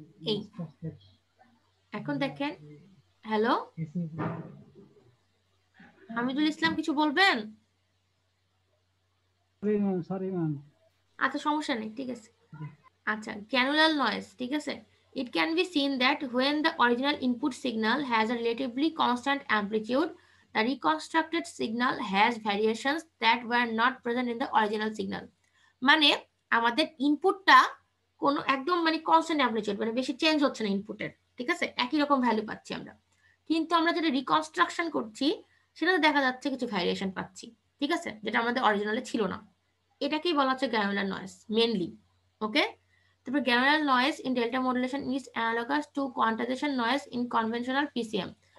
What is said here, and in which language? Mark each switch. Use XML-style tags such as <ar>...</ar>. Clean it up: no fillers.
<bn>এই এখন দেখেন, হ্যালো হামিদুল ইসলাম, কিছু বলবেন? Sorry ma'am. আচ্ছা সমস্যা নেই, ঠিক আছে। আচ্ছা গ্র্যানুলার নয়েজ, ঠিক আছে,</bn> <en>It can be seen that when the original input signal has a relatively constant amplitude, the reconstructed signal has variations that were not present in the original signal.</en> <bn>মানে আমাদের ইনপুটটা কোনো একদম মানে কনস্ট্যান্ট অ্যামপ্লিটিউড, মানে বেশি change হচ্ছে না ইনপুটের, ঠিক আছে, একই রকম ভ্যালু পাচ্ছি আমরা। কিন্তু আমরা যেটা রিকনস্ট্রাকশন করছি সেটাতে দেখা যাচ্ছে কিছু ভ্যারিয়েশন পাচ্ছি, ঠিক আছে, যেটা আমাদের অরিজিনালে ছিল না। এটাকেই বলা হচ্ছে গ্র্যানুলার নয়েজ মেনলি।</bn> <en>okay,</en> <bn>তারপর</bn> <en>Granular noise in delta modulation is analogous to quantization noise in conventional PCM.</en>